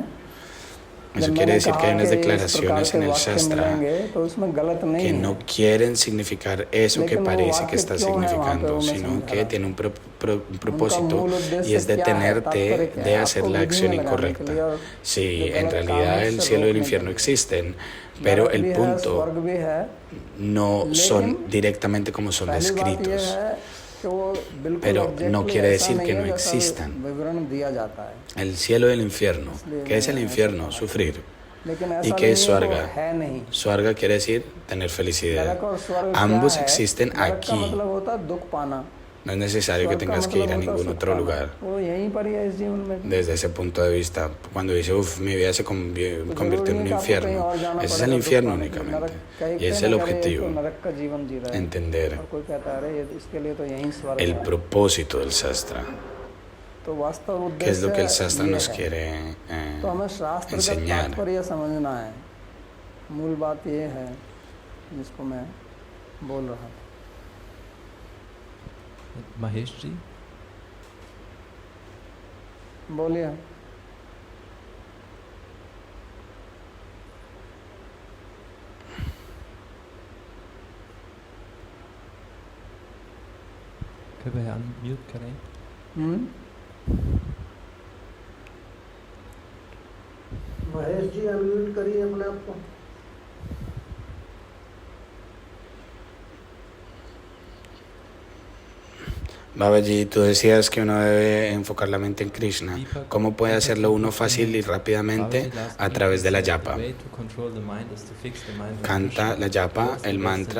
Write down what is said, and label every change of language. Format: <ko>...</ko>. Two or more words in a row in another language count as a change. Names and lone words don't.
<es>Eso quiere decir que hay unas declaraciones en el Shastra que no quieren significar eso que parece que está significando, sino que tiene un propósito, y es detenerte de hacer la acción incorrecta. Sí, en realidad el cielo y el infierno existen, pero el punto no son directamente como son descritos.</es> <hi>कि वो बिल्कुल</hi> <es>Pero no exactly quiere</es> <hi>ऐसा</hi> <es>decir</es> <hi>नहीं</hi> <es>que</es> <hi>है</hi> <es>no</es> <hi>जैसा</hi> <es>existan.</es> <hi>विवरण दिया जाता है,</hi> <es>El cielo y el infierno. ¿Qué es el infierno? Sufrir.</es> <hi>लेकिन</hi> <es>¿Y</es> <hi>ऐसा</hi> <es>qué</es> <hi>भी</hi> <es>es</es> <hi>नहीं है कि वो</hi> <es>Swarga?</es> <hi>है नहीं।</hi> <es>Swarga quiere decir tener felicidad.</es> <hi>नरक और स्वर्ग क्या</hi> <es>Ambos</es> <hi>है?</hi> <es>existen</es> <hi>नरक का</hi> <es>aquí.</es> <hi>मतलब होता है दुख पाना,</hi> <es>No es necesario que</es> <hi>स्वर्ग का</hi> <es>tengas que ir</es> <hi>मतलब</hi> <es>a</es> <hi>होता है</hi> <es>ningún</es> <hi>सुख</hi> <es>otro</es> <hi>पाना।</hi> <es>lugar.</es> <hi>वो यहीं पर ही है इस जीवन में।</hi> <es>Desde ese punto de vista, cuando dice, uff, mi vida se</es> <hi>तो</hi> <es>convirtió en</es> <hi>जरूरी</hi> <es>un</es> <hi>नहीं कि आपको कहीं</hi> <es>infierno,</es> <hi>और जाना</hi> <es>ese es</es> <hi>पड़ेगा</hi> <es>el</es> <hi>दुख</hi> <es>infierno</es> <hi>पाने के लिए। नरक</hi> <es>únicamente.</es> <hi>कहीं</hi> <es>Y ese es</es> <hi>पे</hi> <es>el</es> <hi>ना करे, ये</hi> <es>objetivo,</es> <hi>तो नरक का जीवन जी रहा है,</hi> <es>entender</es> <hi>और कोई कहता है अरे ये इसके लिए तो यहीं स्वर्ग</hi> <es>el</es> <hi>है।</hi> <es>propósito del sastra.</es> <hi>तो वास्तव</hi> <es>¿Qué es lo que el</es> <hi>उद्देश्य</hi> <es>sastra</es> <hi>ये</hi> <es>nos</es> <hi>है।</hi> <es>quiere</es> <hi>तो हमें शास्त्र का</hi> <es>enseñar?</es> <hi>तात्पर्य समझना है। मूल बात ये है जिसको मैं बोल रहा था। महेश जी, बोलिए। कृपया अनम्यूट करें। महेश जी अनम्यूट करिए अपने आप को।</hi> <es>Babaji, tú decías que uno debe enfocar la mente en Krishna. ¿Cómo puede hacerlo uno fácil y rápidamente? A través de la yapa. Canta la yapa, el mantra.</es>